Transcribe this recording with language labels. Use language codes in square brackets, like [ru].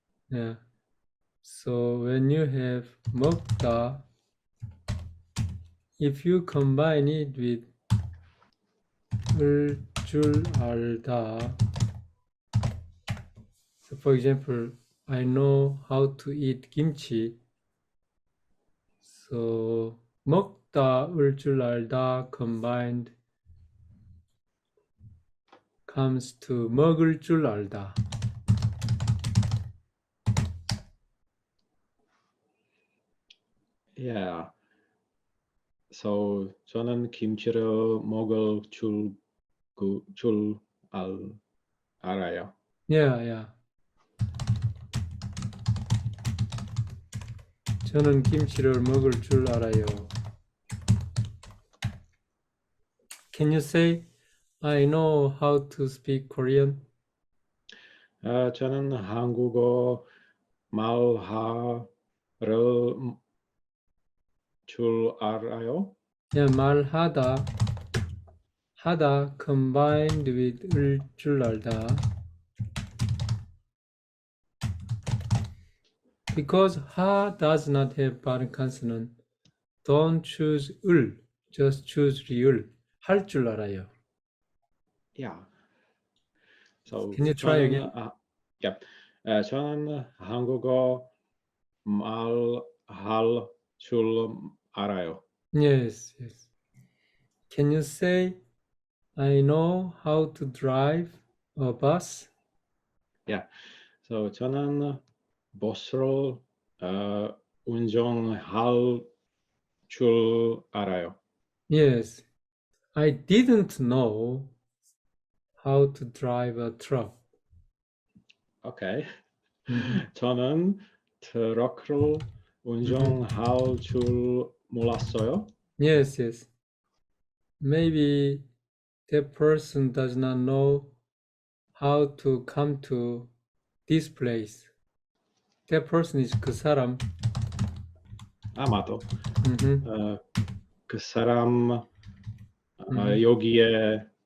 [en] Yeah. So when you have 먹다, if you combine it with [ko] 을 줄 알다. [en] So for example, I know how to eat kimchi. So 먹다, 을 줄 알다 combined comes to [ko] 먹을 줄 알다. Yeah. So 저는 김치를 먹을 줄 알아요. Yeah. 저는 김치를 먹을 줄 알아요. [en] Can you say, I know how to speak Korean? [ko] 저는 한국어 말할 줄 알아요. [en] Yeah, 말하다, 하다 combined with [ko] 을 줄 알다. [en] Because 하 does not have vowel consonant, don't choose 을, just choose 리을. [ko] 할 줄 알아요. Yeah. So [en] Can you try again? [ko] 저는 한국어 말할 줄 알아요. Yes. [en] Can you say, I know how to drive a bus? Yeah. [ko] So 저는 버스를 운전할 줄 알아요. Yes. [en] I didn't know how to drive a truck. Okay. [ko] 저는 트럭을 운전할 줄 몰랐어요. Yes. [en] Maybe that person does not know how to come to this place. That person is 그 사람. [ko] 아마도 그 사람 여기에